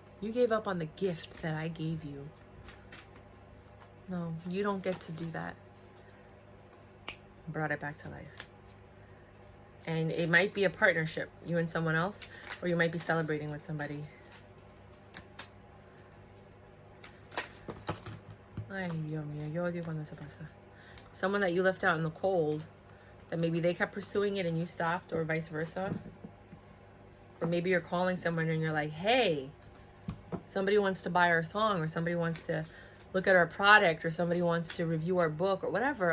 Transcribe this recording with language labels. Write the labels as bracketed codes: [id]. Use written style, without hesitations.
[en] You gave up on the gift that I gave you. No, you don't get to do that. Brought it back to life. And it might be a partnership, you and someone else, or you might be celebrating with somebody. [es] Ay, Dios mío, yo odio cuando se pasa. [en] Someone that you left out in the cold, that maybe they kept pursuing it and you stopped, or vice versa. Or maybe you're calling someone and you're like, hey, somebody wants to buy our song, or somebody wants to look at our product, or somebody wants to review our book, or whatever.